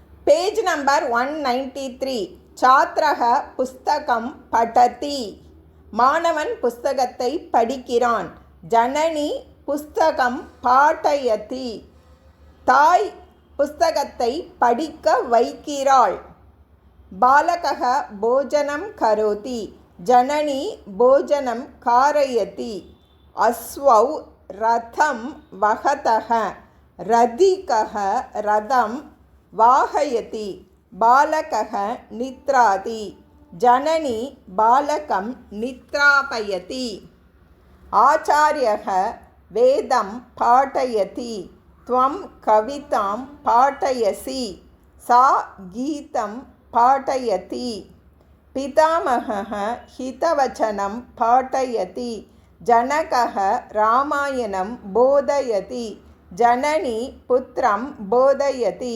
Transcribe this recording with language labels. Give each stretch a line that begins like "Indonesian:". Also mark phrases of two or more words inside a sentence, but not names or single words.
English: page number
Sanskrit: 193 छात्रः पुस्तकं पठति
Tamil: மாணவன் புஸ்தகத்தை படிக்கிறான்.
Sanskrit: जननी पुस्तकं पाठयति
Tamil: தாய் புஸ்தகத்தை படிக்க வைக்கிறாள்.
Sanskrit: बालकः भोजनं करोति जननी भोजनं कारयति. अश्वौ रथं वहतः रथिकः रथं वाहयति. बालकः निद्राति जननी बालकं निद्रापयति. आचार्यः वेदं पाठयति त्वं कवितां पाठयसि सा गीतं पाठयति. पितामहः हितवचनं पाठयति जनकः रामायणं बोधयति. जननी पुत्रं बोधयति.